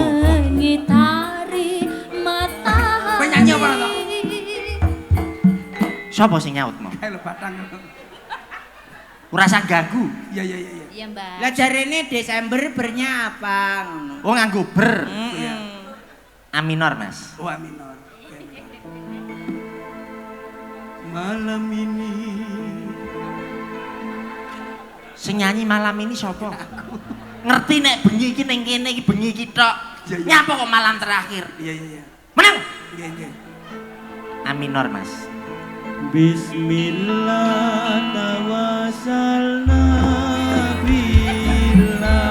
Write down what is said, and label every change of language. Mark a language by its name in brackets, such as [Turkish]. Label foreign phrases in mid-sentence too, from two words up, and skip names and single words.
[Indonesian] mengitari matahari. [Javanese] Kowe nyanyi apa to? Sapa sing nyautno? Kae lho batang. Ora usah ganggu. Iya. Iya, Mbak. Lah jarene Desember bernya apa ngono. Oh nganggo ber. Iya. [English] A minor, Mas. [Javanese] Oh, minor. [Indonesian] Malam ini [Javanese] Sing nyanyi [Indonesian] malam ini [Javanese] sapa? Ngerti nek bengi iki ning kene iki bengi iki tok. Iya, iya. Nyapa kok [Indonesian] malam terakhir? [Javanese] Iya. Menang. Iya. [English] A minor, [Javanese] Mas. [Arabic] بسم الله توسلنا بالله.